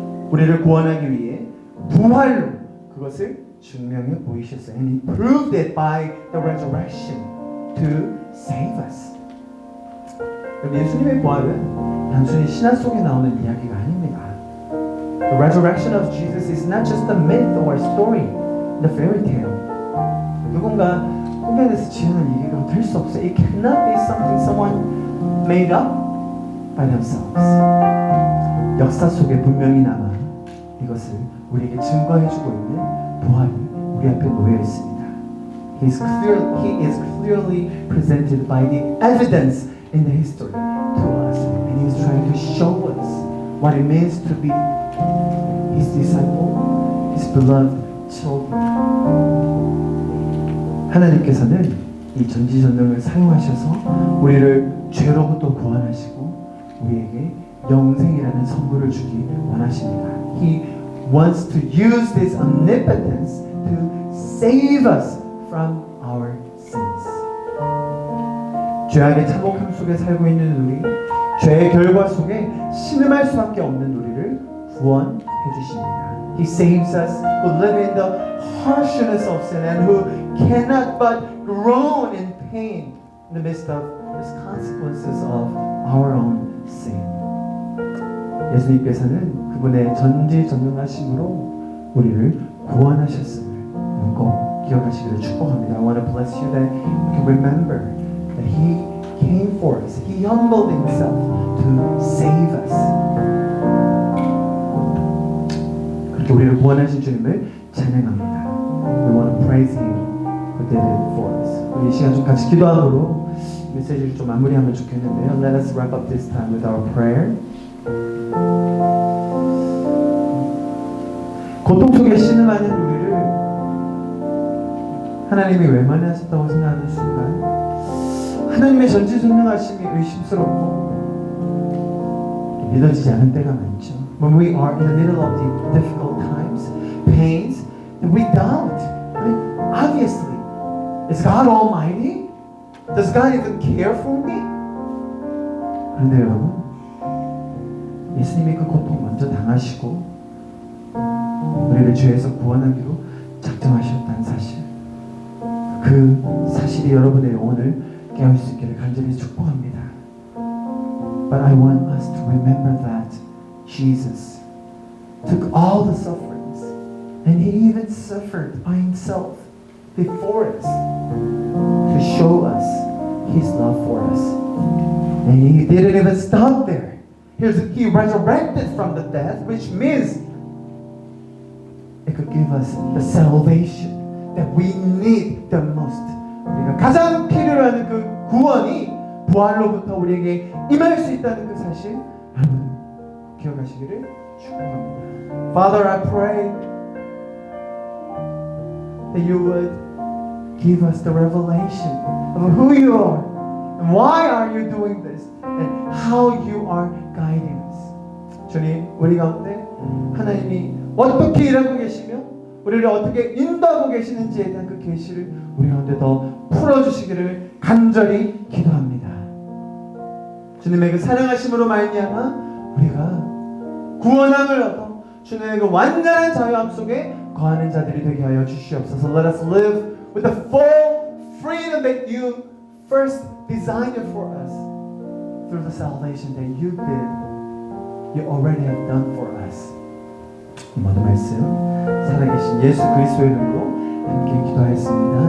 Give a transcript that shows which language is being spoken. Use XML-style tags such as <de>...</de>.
<ko>우리를 구원하기 위해 부활로 그것을 증명해 보이셨어요.</ko> <en>And He proved it by the resurrection to save us.</en> <ko>예수님의 부활은 단순히 신화 속에 나오는 이야기가 아닙니다.</ko> <en>The resurrection of Jesus is not just a myth or a story, the fairy tale.</en> <ko>누군가 꾸며내서 지어낸 얘기가 될 수 없어요.</ko> <en>It cannot be something someone made up by themselves.</en> <ko>역사 속에 분명히 남아 이것을 우리에게 증거해주고 있는 부활이 우리 앞에 놓여 있습니다.</ko> <en>He is clearly presented by the evidence in the history to us, and He is trying to show us what it means to be His disciple, His beloved children.</en> <ko>하나님께서는 이 전지전능을 사용하셔서 우리를 죄로부터 구원하시고 우리에게 영생이라는 선물을 주기 원하십니다.</ko> <en>He wants to use this omnipotence to save us from our sins.</en> <ko>죄악의 참혹함 속에 살고 있는 우리, 죄의 결과 속에 신음할 수밖에 없는 우리를 구원해 주십니다.</ko> <en>He saves us who live in the harshness of sin and who cannot but groan in pain in the midst of the consequences of our own sin.</en> <ko>예수님께서는 그분의 전지전능하심으로 우리를 구원하셨음을 꼭 기억하시기를 축복합니다.</ko> <en>I want to bless you that you can remember that He came for us. He humbled Himself to save us.</en> <ko>그렇게 우리를 구원하신 주님을 찬양합니다.</ko> <en>We want to praise Him who did it for us.</en> <ko>우리 이 시간 좀 같이 기도함으로 메시지를 좀 마무리하면 좋겠는데요.</ko> <en>Let us wrap up this time with our prayer.</en> <ko>고통 속에 신음하는 우리를 하나님이 외면하셨다고 생각하는 순간 하나님의 전지전능하심이 의심스럽고 믿어지지 않은 때가 많죠.</ko> <en>When we are in the middle of the difficult times, pains, and we doubt. I mean, obviously, is God Almighty? Does God even care for me?</en> <ko>그런데 여러분, 예수님이 그 고통 먼저 당하시고 우리를 죄에서 구원하기로 작정하셨다는 사실, 그 사실이 여러분의 영혼을 깨울 수 있기를 간절히 축복합니다.</ko> <en>But I want us to remember that Jesus took all the sufferings and He even suffered by Himself before us to show us His love for us. And He didn't even stop there. He resurrected from the death, which means it could give us the salvation that we need the most.</en> <ko>우리가 가장 필요로 하는 그 구원이 부활로부터 우리에게 임할 수 있다는 그 사실 여러분 기억하시기를 축복합니다.</ko> <en>Father, I pray that you would give us the revelation of who you are and why are you doing this and how you are guiding us.</en> <ko>주님, 우리 가운데 하나님이 어떻게 일하고 계시며 우리를 어떻게 인도하고 계시는지에 대한 그 계시를 우리 가운데 더 풀어주시기를 간절히 기도합니다. 주님의 그 사랑하심으로 말미암아 우리가 구원함을 얻어 주님의 그 완전한 자유함 속에 거하는 자들이 되게 하여 주시옵소서.</ko> <en>Let us live with the full freedom that you first designed for us through the salvation that you already have done for us.</en> <ko>이 모든 말씀 살아계신 예수 그리스도의 이름으로 함께 기도하였습니다.</ko>